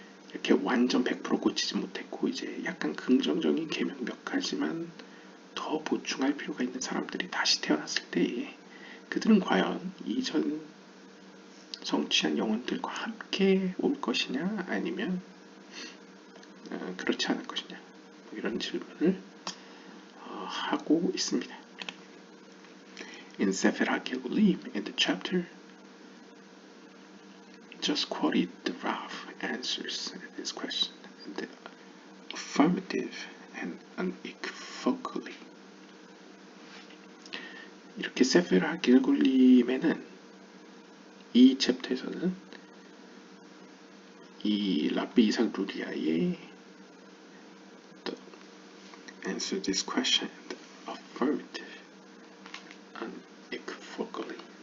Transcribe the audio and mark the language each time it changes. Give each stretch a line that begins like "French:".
Korean: 이렇게 완전 100% 고치지 못했고 이제 약간 긍정적인 계명 몇 가지만 더 보충할 필요가 있는 사람들이 다시 태어났을 때 그들은 과연 이전 성취한 영혼들과 함께 올 것이냐 아니면 그렇지 않을 것이냐 뭐 이런 질문을 하고 있습니다.
English: In Sefer HaGilgulim, in the chapter just quoted, the Rav answers this question in the affirmative and unequivocally.
Korean: 이렇게 세페르 하길굴림에는 이 챕터에서는 이 라비 이삭루리아의
English: answer this question affirmative unequivocally.